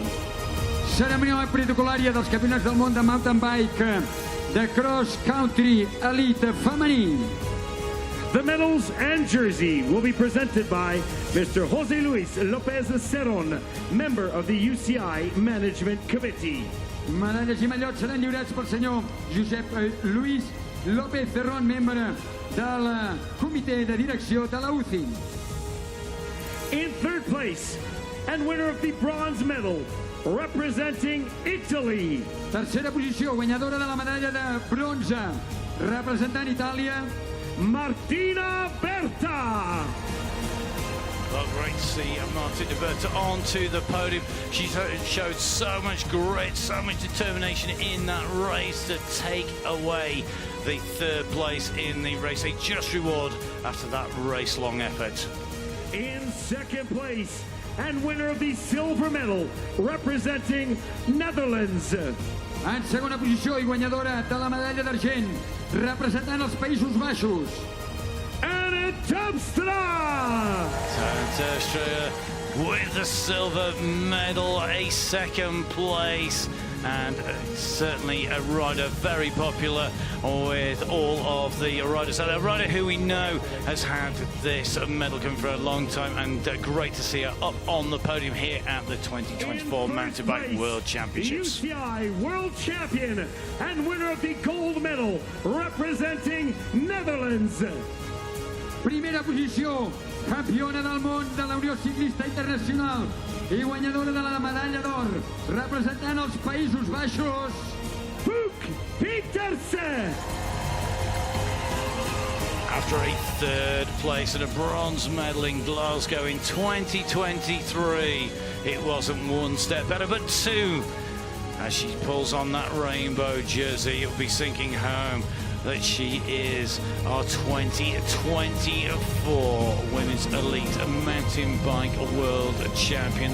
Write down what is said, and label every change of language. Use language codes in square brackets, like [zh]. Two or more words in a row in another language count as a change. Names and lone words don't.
[ca] Cerimònia protocol·lària dels campionats del món de [en] mountain bike [ca] de [en] cross country [ca] elite femení. [en] The medals and jersey will be presented by Mr. José Luis López Cerón, member of the UCI Management Committee. [ca] Medalles i mallots seran lliurats pel senyor Josep Luis López Cerrón, membre del comitè de direcció de la UCI. [en] In third place, and winner of the bronze medal, representing Italy. [ca] Tercera posició, guanyadora de la medalla de bronze, representant Itàlia, Martina Berta. [en] Well, great to see Martina Berta onto the podium. She showed so much grit, so much determination in that race to take away the third place in the race. A just reward after that race-long effort. In second place, and winner of the silver medal, representing Netherlands. [ca] en segona posició i guanyadora de la medalla d'argent, representant els Països Baixos. Anna Terpstra! [en] With the silver medal, a second place, and certainly a rider very popular with all of the riders. And a rider who we know has had this medal coming for a long time, and great to see her up on the podium here at the 2024 Mountain Bike World Championships. The UCI World Champion and winner of the gold medal, representing Netherlands. [ca] Primera posició, campiona del món de la Unió Ciclista Internacional i guanyadora de la medalla d'or, representant els Països Baixos, Pook Pietersen. [en] After a third place and a bronze medal in Glasgow in 2023, it wasn't one step better, but two. As she pulls on that rainbow jersey, it'll be sinking home that she is our 2024 Women's Elite Mountain Bike World Champion.